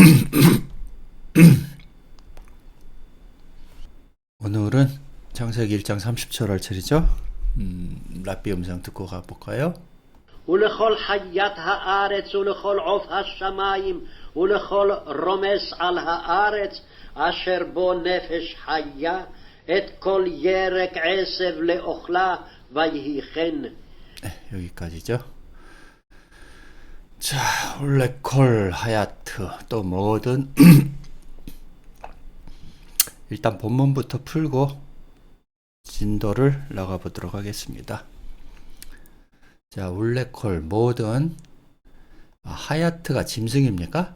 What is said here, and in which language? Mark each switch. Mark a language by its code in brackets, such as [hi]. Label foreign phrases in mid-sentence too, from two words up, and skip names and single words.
[ko] 오늘은 창세기 1장 30절 할차례죠. 랍비 음성 듣고 가볼까요? [he] ולכל חיית הארץ ולכל עוף השמיים ולכל רומס על הארץ אשר בו נפש חיה את כל ירק עשב לאוכלה ויהי כן. [ko] 네, 여기까지죠. 자, [he] ולכל חיית [ko] 또 뭐든 일단 본문부터 풀고 진도를 나가 보도록 하겠습니다. 자, 올레콜 뭐든 하야트가 짐승입니까?